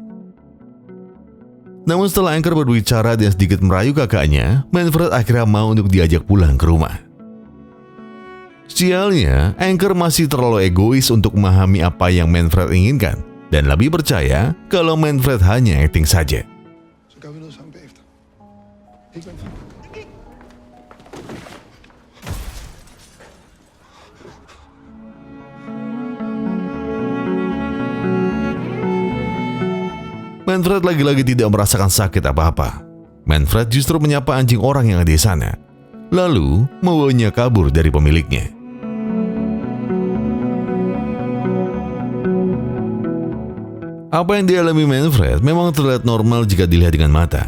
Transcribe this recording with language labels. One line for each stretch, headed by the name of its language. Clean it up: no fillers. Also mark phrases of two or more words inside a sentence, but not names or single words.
Indonesian: Namun setelah Anchor berbicara dan sedikit merayu kakaknya, Manfred akhirnya mau untuk diajak pulang ke rumah. Sialnya, Anchor masih terlalu egois untuk memahami apa yang Manfred inginkan dan lebih percaya kalau Manfred hanya acting saja.
Danish: Så gør vi noget sammen bagefter. Ikke, Manfred?
Indonesian: Manfred lagi-lagi tidak merasakan sakit apa-apa. Manfred justru menyapa anjing orang yang ada di sana, lalu membawanya kabur dari pemiliknya. Apa yang dialami Manfred memang terlihat normal jika dilihat dengan mata.